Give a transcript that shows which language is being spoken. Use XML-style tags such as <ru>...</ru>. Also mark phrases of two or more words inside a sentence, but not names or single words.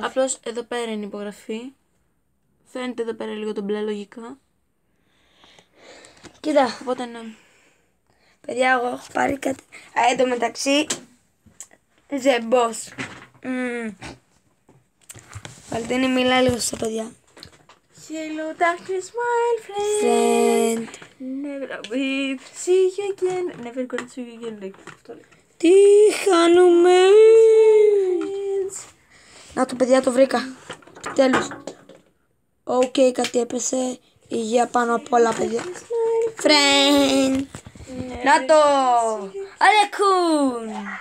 <el>Απλώς εδώ πέρα είναι η υπογραφή. Φαίνεται εδώ πέρα λίγο το μπλε λογικά. Κοίτα, Οπότε ναι. παιδιά, εγώ έχω πάρει κάτι. Εν τω μεταξύ, The Boss. Βαλτίνη, μίλα λίγο στα παιδιά.</el> <en>Hello darkness, my friend. Friend. Never will see you again. Never gonna see you again. Like,</en> <el>αυτό λέει. Τι χάνουμε. Να το παιδιά, το βρήκα. Τέλος. Οκ, κάτι έπεσε. Υγεία πάνω απ' όλα, παιδιά. Friend. Να το. Αλεκούν.</el>